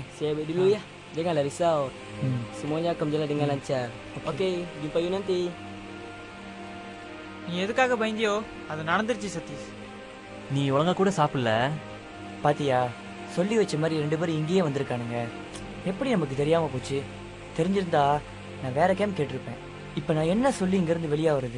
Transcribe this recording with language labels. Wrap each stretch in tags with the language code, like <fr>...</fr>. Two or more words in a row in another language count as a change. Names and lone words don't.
<ms>Saya balik dulu ya. Janganlah risau. Semuanya akan berjalan dengan lancar. Okey, jumpa you nanti.</ms> <ta>நீ எதுக்காக பயந்தியோ அது நடந்துருச்சு சதீஷ். நீ ஒழுங்கா கூட சாப்பிடல. பாத்தியா, சொல்லி வச்ச மாதிரி 2 பேரும் இங்கேயே வந்திருக்கானுங்க. எப்படி நமக்கு தெரியாம போச்சு? தெரிஞ்சிருந்தா நான் வேற கேம் கேட்டிருப்பேன். இப்ப நான் என்ன சொல்லி இங்க இருந்து வெளியா வருது?</ta>